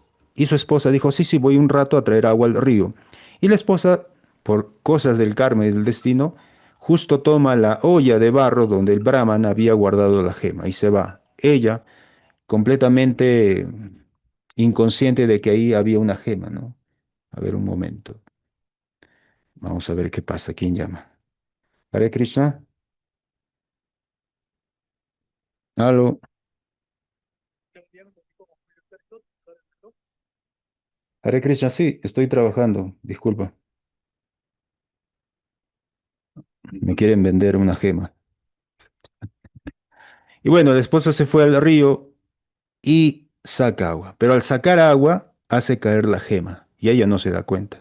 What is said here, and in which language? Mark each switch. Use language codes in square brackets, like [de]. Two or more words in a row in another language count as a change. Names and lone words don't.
[es] Y su esposa dijo, sí, sí, voy un rato a traer agua al río. Y la esposa, por cosas del karma y del destino, justo toma la olla de barro donde el brahman había guardado la gema y se va. Ella, completamente inconsciente de que ahí había una gema, ¿no? A ver un momento. Vamos a ver qué pasa. ¿Quién llama? [sa] Hare Krishna. Aló. Hare Krishna, [es] sí, estoy trabajando. Disculpa. Me quieren vender una gema. Y bueno, la esposa se fue al río y saca agua. Pero al sacar agua, hace caer la gema. Y ella no se da cuenta.